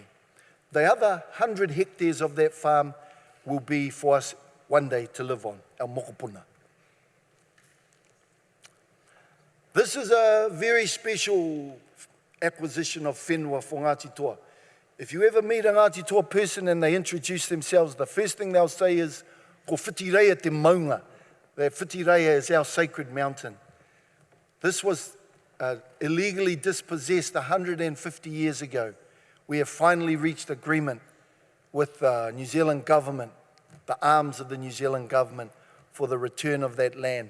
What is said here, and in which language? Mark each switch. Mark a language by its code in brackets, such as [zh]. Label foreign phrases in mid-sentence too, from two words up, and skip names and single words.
[en] The other 100 hectares of that farm will be for us one day to live on, our mokopuna. This is a very special acquisition of whenua for Ngāti Toa. If you ever meet a Ngāti Toa person and they introduce themselves, the first thing they'll say is, [mi] ko whitireia te maunga. [en] That whitireia is our sacred mountain. This was illegally dispossessed 150 years ago. We have finally reached agreement with the New Zealand government, the arms of the New Zealand government, for the return of that land.